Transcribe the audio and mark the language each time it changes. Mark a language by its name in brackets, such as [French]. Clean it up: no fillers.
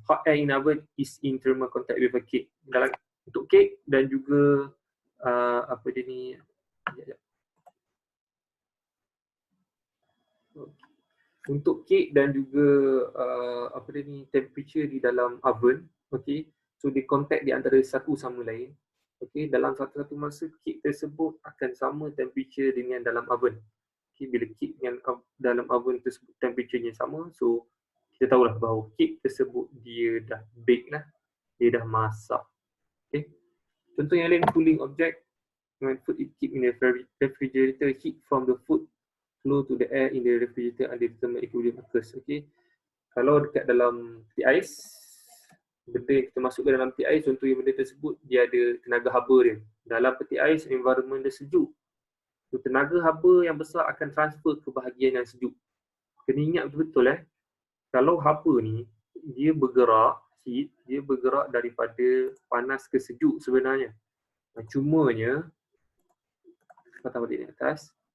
[English] Hot air in oven is in thermal contact with a cake. [Malay] Dalam untuk kek dan juga apa dia ni? Untuk kek dan juga apa dia ni, temperature di dalam oven, okay. So dia contact di antara satu sama lain. Okay, dalam satu-satu masa kek tersebut akan sama temperature dengan dalam oven. Okay, bila kek dengan dalam oven tersebut temperaturenya sama, so kita tahulah bahawa kek tersebut dia dah bake lah, dia dah masak. Okay. Contoh yang lain, [English] cooling object. When food is kept in the refrigerator, heat from the food flow to the air in the refrigerator under the thermal equilibrium occurs. Okay. [Malay] Kalau dekat dalam peti ais, benda yang kita masukkan dalam peti ais, contohnya benda tersebut dia ada tenaga haba dia. Dalam peti ais, environment dia sejuk. So, tenaga haba yang besar akan transfer ke bahagian yang sejuk. Kena ingat betul-betul kalau haba ni dia bergerak, heat, dia bergerak daripada panas ke sejuk sebenarnya. Cumanya patah balik di atas.